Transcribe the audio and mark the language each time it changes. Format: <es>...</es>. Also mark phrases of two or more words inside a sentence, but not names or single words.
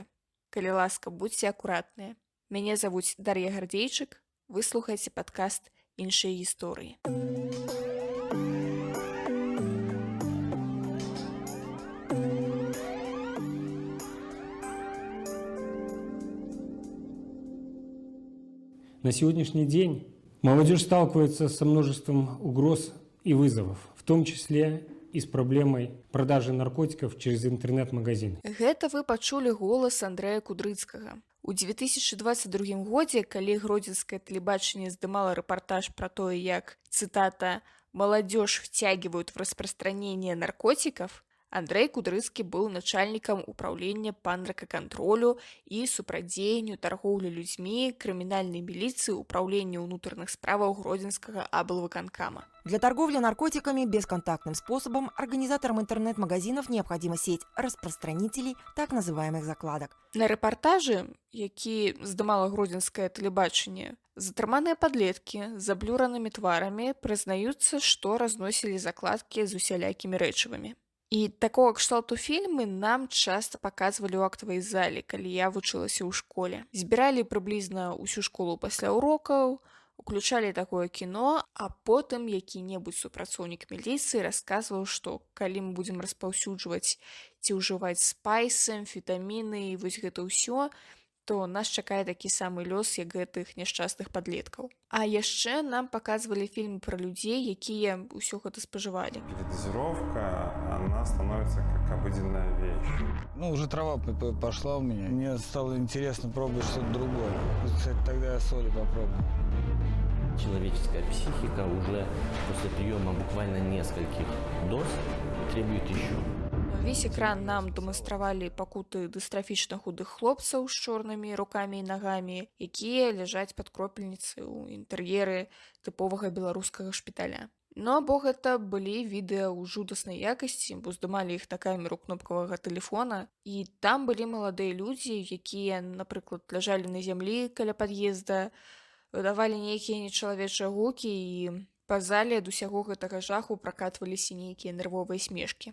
<be>Калі ласка, будзьце акуратныя. Мяне завуць Дар'я Гардзейчык, вы слухаеце падкаст «Іншыя гісторыі».</be> <ru>На сегодняшний день молодежь сталкивается со множеством угроз и вызовов, в том числе и с проблемой продажи наркотиков через интернет-магазины.</ru> <be>Гэта вы пачулі голас Андрэя Кудрыцкага. У 2022 годзе, калі гродзенскае тэлебачанне здымала рэпартаж пра тое, як, цытата,</be> <ru>«молодежь втягивают в распространение наркотиков»,</ru> <be>Андрей Кудрыцкі быў начальнікам управлення па наркакантролю і супрадзеянню торговлі людзьмі крымінальнай міліцыі управлення ўнутраных справаў Гродзенскага аблвыканкама.</be> <ru>Для торговли наркотиками бесконтактным способом организаторам интернет-магазинов необходима сеть распространителей так называемых закладок.</ru> <be>На рэпартажы, які здымала гродзенскае тэлебачанне, затрыманыя падлеткі з заблюранымі тварамі прызнаюцца, што разносілі закладкі з усялякімі рэчывамі. І такого кшталту фільмы нам часта паказвалі ў актавай зале, калі я вучылася ў школе. Збіралі прыблізна ўсю школу пасля урокаў, уключалі такое кіно, а потым які-небудзь супрацоўнік міліцыі расказваў, што калі мы будзем распаўсюджваць ці ўжываць спайсы, амфетаміны і вось гэта ўсё, то нас чакае такі самы лёс, як гэтых няшчасных падлеткаў. А яшчэ нам паказвалі фільмы пра людзей, якія ўсё гэта спажывалі.</be> <ru>Передозировка, она становится как обыденная вещь. Уже трава пошла у меня. Мне стало интересно пробовать что-то другое. Кстати, тогда я соли попробую. Человеческая психика уже после приема буквально нескольких доз требует еще.</ru> <be>Увесь экран нам дэманстравалі пакуты дыстрафічна худых хлопцаў з чорнымі рукамі і нагамі, якія ляжаць пад кропельніцай у інтэр'еры тыповага беларускага шпіталя. Ну або гэта былі відэа ў жудаснай якасці, бо здымалі іх на камеру кнопкавага тэлефона, і там былі маладыя людзі, якія, напрыклад, ляжалі на зямлі каля пад'езда, выдавалі нейкія нечалавечыя гукі і па зале ад усяго гэтага жаху пракатваліся нейкія нервовыя смешкі.</be>